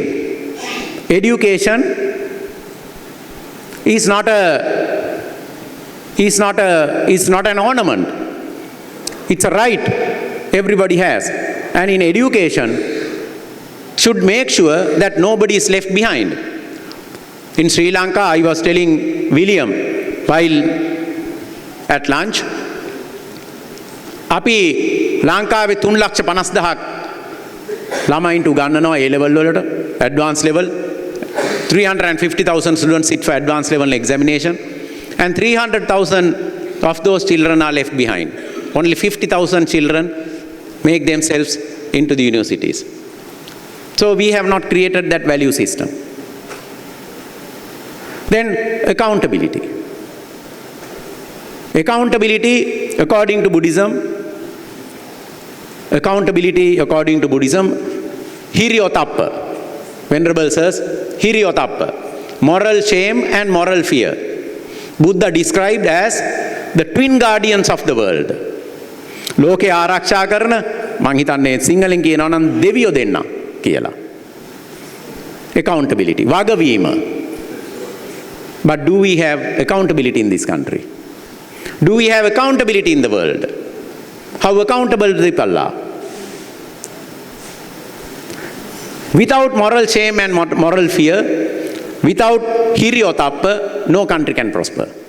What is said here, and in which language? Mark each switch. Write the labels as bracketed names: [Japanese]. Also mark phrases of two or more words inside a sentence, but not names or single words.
[English] Education is not an ornament. It's a right everybody has. And in education, should make sure that nobody is left behind. In Sri Lanka, I was telling William while at lunch, [Sinhala] අපි ලංකාවේ 3,50,000ක් ළමයින්ට උගන්වනවා [English] A level වලට advanced level 350,000 students sit for advanced level examination and 300,000 of those children are left behind. Only 50,000 children make themselves into the universities. So we have not created that value system. Then accountability. Accountability according to Buddhism, Hiriotappa. Venerable says, Hiriotappa. Moral shame and moral fear. Buddha described as the twin guardians of the world. [Sinhala] ලෝකේ ආරක්ෂා කරන මං හිතන්නේ සිංහලෙන් කියනවා නම් දෙවියෝ දෙන්න කියලා. [English] Accountability. වගවීම. But do we have accountability in this country? Do we have accountability in the world? How accountable the people are? Without moral shame and moral fear, without Hiriotappa, no country can prosper.